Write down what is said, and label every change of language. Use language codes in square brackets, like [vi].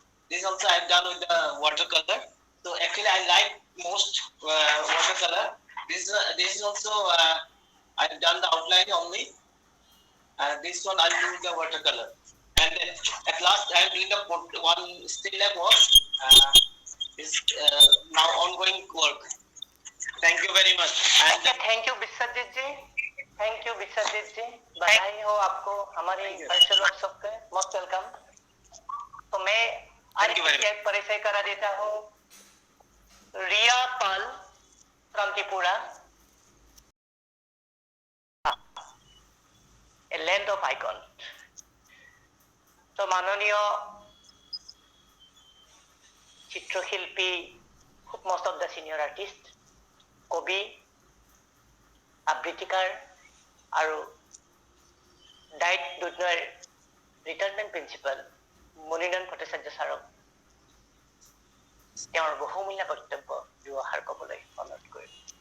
[en] This also I've done with the watercolor. So actually I like most watercolor. This is also I've done the outline only. This one I'll do the watercolor. And at last I'm doing the one still life work. Is now ongoing work. Thank you very much. And [hi] thank you Vishwajeet ji, thank you Vishwajeet जी, बधाई हो आपको हमारे virtual workshop पे, most welcome. तो मैं आज के परिचय करा देता हूँ रिया पाल from Tripura, [en] A land of icon. [hi] तो माननीय चित्रशिल्पी, most of the senior artist, [as] কবি, আবৃত্তিকাৰ আৰু ডাইট দুধনৈৰ ৰিটায়াৰমেণ্ট প্ৰিন্সিপাল মণিৰঞ্জন ভট্টাচাৰ্য ছাৰক তেওঁৰ বহুমূলীয়া বক্তব্য দুআষাৰ ক'বলৈ অনুৰোধ কৰিম।